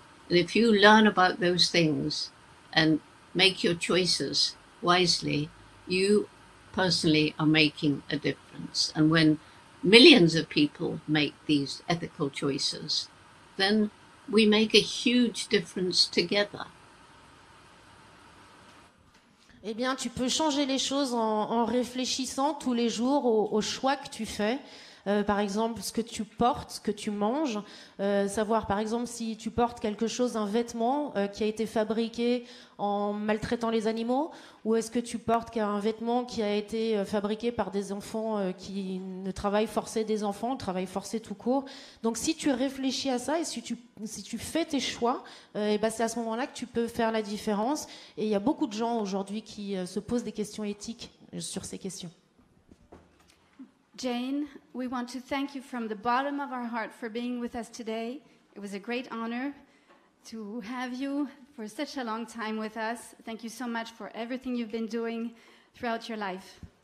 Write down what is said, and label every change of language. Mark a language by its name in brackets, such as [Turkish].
[English] And if you learn about those things and make your choices wisely, you personally are making a difference. And when millions of people make these ethical choices, then we make a huge difference together. [French] Eh bien, tu peux changer les choses en réfléchissant tous les jours aux choix que tu fais. Par exemple, ce que tu portes, ce que tu manges. Savoir, par exemple, si tu portes quelque chose, un vêtement qui a été fabriqué en maltraitant les animaux, ou est-ce que tu portes un vêtement qui a été fabriqué par des enfants qui ne travaillent forcé des enfants, travail forcé tout court. Donc, si tu réfléchis à ça et si tu fais tes choix, ben, c'est à ce moment-là que tu peux faire la différence. Et il y a beaucoup de gens aujourd'hui qui se posent des questions éthiques sur ces questions. [English] Jane, we want to thank you from the bottom of our heart for being with us today. It was a great honor to have you for such a long time with us. Thank you so much for everything you've been doing throughout your life.